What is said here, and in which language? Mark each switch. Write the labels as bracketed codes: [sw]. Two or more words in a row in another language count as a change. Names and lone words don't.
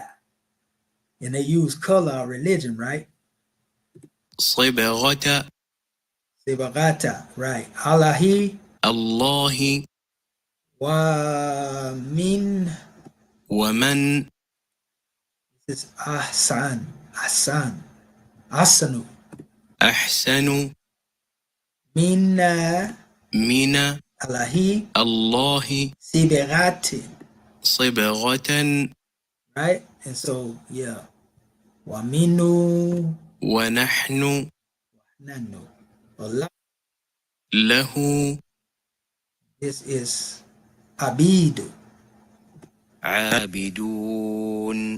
[en] And they use color or religion, right? [ar] Sibghata. Right. Allahi. Allahi. و من. Waman. [en] This is Ahsanu. [ar] Ahsanu. Mina. اللهِ. صبغةً. [en] Right? And so, yeah. [ar] و من. و نحن. Allah. Lahu. [en] This is Abidu. [ar] Abidun.